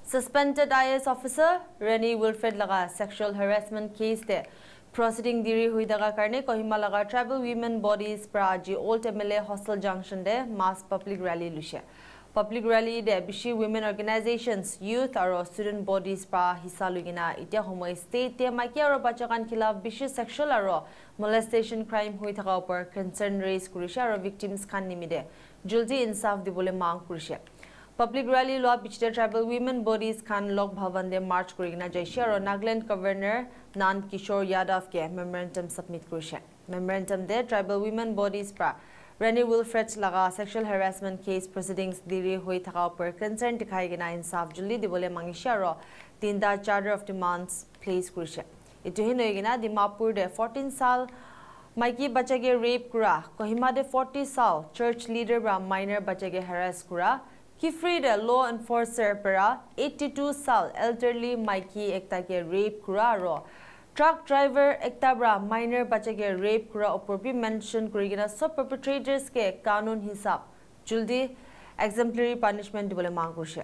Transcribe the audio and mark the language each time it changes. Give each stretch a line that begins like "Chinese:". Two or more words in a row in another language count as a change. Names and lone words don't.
English: Suspended IS officer
Naga Pidgin: Renie Wilfred laga
English: sexual harassment case
Naga Pidgin: de proceeding diri hui daga karne Kohima laga
English: tribal women bodies
Naga Pidgin: praji Old MLA Hostel Junction de
English: mass public rally
Naga Pidgin: lushe.
English: Public rally
Naga Pidgin: de bishi
English: women organizations, youth
Naga Pidgin: aro
English: student bodies
Naga Pidgin: pra hissa lugina itia homoi state te maiki aro bachakan khilaf bishi sexual aro
English: molestation crime
Naga Pidgin: hui thaka upor
English: concern raise
Naga Pidgin: kurishe aro victims khan nimide juldi insaf dibole mang kurishe.
English: Public rally law
Naga Pidgin: bichite
English: tribal women bodies
Naga Pidgin: khan lok bhavan de march kurigina jaishe aro Nagaland governor Nan Kishore Yadav ke
English: memorandum submit
Naga Pidgin: kurishe. Memorandum de
English: tribal women bodies
Naga Pidgin: pra Renie Wilfred laga
English: sexual harassment case proceedings
Naga Pidgin: diri hui thaka upor concern dikhai gina insaf julli dibole mangishe aro tinda
English: charter of demands place
Naga Pidgin: kurishe. Itu hin hoi gina Dimapur de 14 sal maiki bachage rape kura, Kohima de 40 sal
English: church leader
Naga Pidgin: bra minor bachage harass kura, Kifri de
English: law enforcer
Naga Pidgin: para 82 sal elderly maiki ekta ke rape kura ro
English: truck driver
Naga Pidgin: ekta bra minor bachage rape kura opor mention kurigina sab perpetrators ke kanun hisab juldi
English: exemplary punishment
Naga Pidgin: dibole mang kurishe.